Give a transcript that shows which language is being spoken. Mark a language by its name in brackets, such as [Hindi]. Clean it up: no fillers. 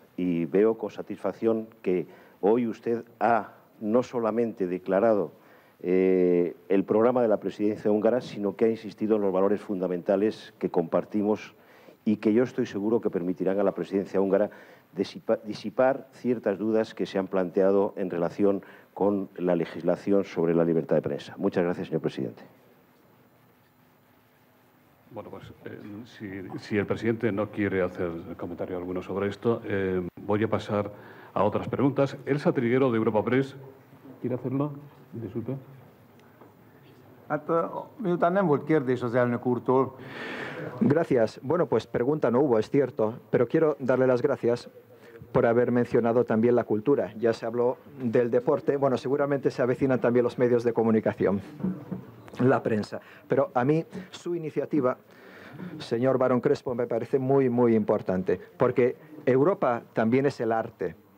[Spanish] Y veo con satisfacción que hoy usted ha no solamente declarado el programa de la presidencia húngara, sino que ha insistido en los valores fundamentales que compartimos y que yo estoy seguro que permitirán a la presidencia húngara disipar ciertas dudas que se han planteado en relación con la legislación sobre la libertad de prensa. Muchas gracias, señor presidente. Bueno, pues si el presidente no quiere hacer comentario alguno sobre esto, voy a pasar a otras preguntas. Elsa Triguero, de Europa Press, ¿quiere hacerlo? Disculpe. [Hungarian] Miután nem volt kérdés az elnök úrtól. [Spanish] Gracias. Bueno, pues pregunta no hubo, es cierto, pero quiero darle las gracias por haber mencionado también la cultura. Ya se habló del deporte, bueno, seguramente se avecinan también los medios de comunicación, la prensa. Pero a mí su iniciativa, señor Barón Crespo, me parece muy, muy importante, porque Europa también es el arte.